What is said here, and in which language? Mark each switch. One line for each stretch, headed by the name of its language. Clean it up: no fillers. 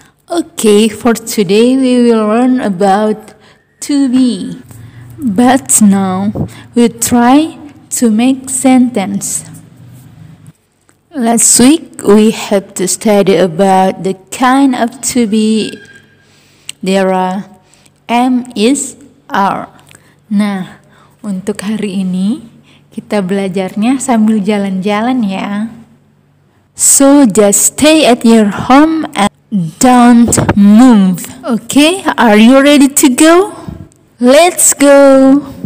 English: Okay, for today we will learn about to be. But now we'll try to make sentence. Last week we had to study about the kind of to be. There are am, is, are.
Indonesian: Nah, untuk hari ini kita belajarnya sambil jalan-jalan ya.
English: So just stay at your home and don't move. Okay, are you ready to go? Let's go.